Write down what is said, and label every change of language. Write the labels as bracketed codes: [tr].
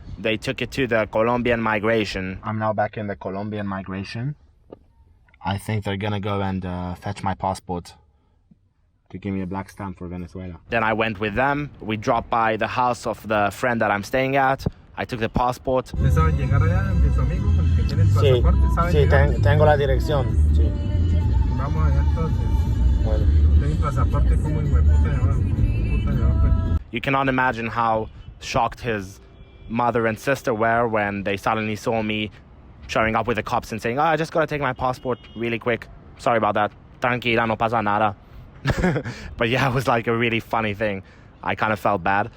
[en] They took it to the Colombian migration. I'm now back in the Colombian migration. I think they're gonna go and fetch my passport to give me a black stamp for Venezuela. Then I went with them. We dropped by the house of the friend that I'm staying at. I took the passport. [es] ¿Saben llegar allá de su amigo con el que tiene el pasaporte? ¿Saben llegar? Tengo la dirección. Sí. Vamos allá entonces. Bueno. Tengo el pasaporte como puta. [en] You cannot imagine how shocked his mother and sister were when they suddenly saw me showing up with the cops and saying, I just gotta take my passport really quick. Sorry about that. [es] Tranquila, no pasa nada. [en] But yeah, it was like a really funny thing. I kind of felt bad.